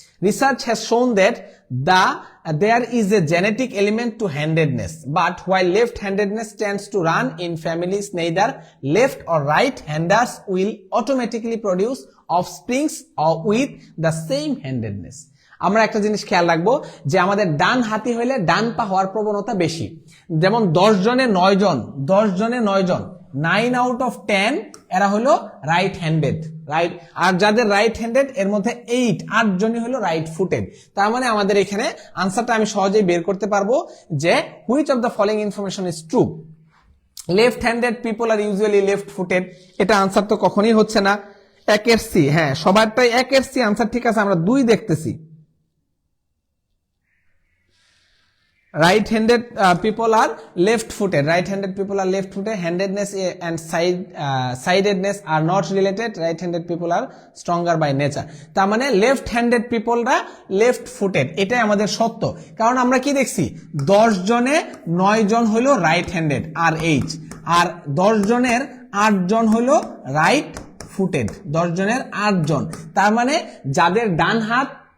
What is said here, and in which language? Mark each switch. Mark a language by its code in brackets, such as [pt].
[en] Research has shown that there is a genetic element to handedness, but while left-handedness tends to run in families, neither left or right-handers will automatically produce offsprings or with the same handedness. [bn] আমরা একটা জিনিস খেয়াল রাখবো যে আমাদের ডান হাতি হইলে ডান পা হওয়ার প্রবণতা বেশি। যেমন 10 জনে 9 জন [en] 9 out of 10 [bn] এরা হলো রাইট হ্যান্ডেড, রাইট। আর যাদের রাইট হ্যান্ডেড এর মধ্যে 8 জনই হলো রাইট ফুটেড। তার মানে আমাদের এখানে আনসারটা আমি সহজেই বের করতে পারবো যে [en] Which of the following information is true. Left handed people are usually left footed, [bn] এটা আনসার তো কখনোই হচ্ছে না। 1 সি, হ্যাঁ সবারটাই 1 সি আনসার, ঠিক আছে। আমরা 2 দেখতেছি, [en] right-handed people are left-footed. Right-handed people are left-footed. Handedness and sidedness are not related. Right-handed people are stronger by nature. [bn] তার মানে [en] left-handed people [bn] রা left-footed, এটাই আমাদের সত্য। কারণ আমরা কি দেখছি, 10 জনে 9 জন হলো right-handed RH, আর 10 জনের 8 জন হলো right-footed, 10 জনের 8 জন। তার মানে যাদের ডান হাত